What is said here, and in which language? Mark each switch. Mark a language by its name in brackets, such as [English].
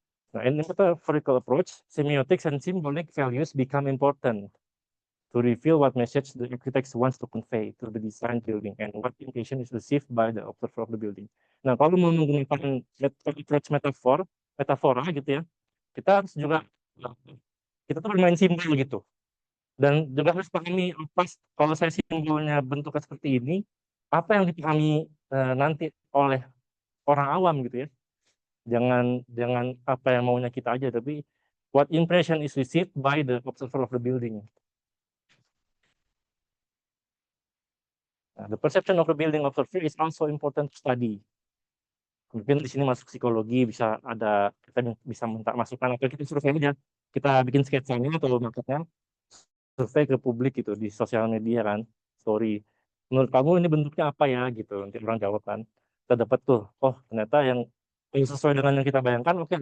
[English] Nah, in metaphorical approach, semiotics and symbolic values become important to reveal what message the architect wants to convey to the design building and what impression is received by the observer of the building. [Indonesian] Nah, kalau mau menggunakan approach metafora gitu ya, kita harus juga kita tuh bermain simbol gitu. Dan juga harus pahami apa kalau saya simbolnya bentuknya seperti ini, apa yang dipahami nanti oleh orang awam gitu ya. Jangan jangan apa yang maunya kita aja, tapi [English] what impression is received by the observer of the building. Nah, the perception of the building observer is also important to study. [Indonesian] Mungkin di sini masuk psikologi, bisa ada kita bisa minta masukan atau kita survei aja. Kita bikin sketsanya atau marketnya, survei ke publik gitu di sosial media kan, story. Menurut kamu ini bentuknya apa ya gitu. Nanti orang jawab kan. Kita dapat tuh, oh ternyata yang sesuai dengan yang kita bayangkan oke.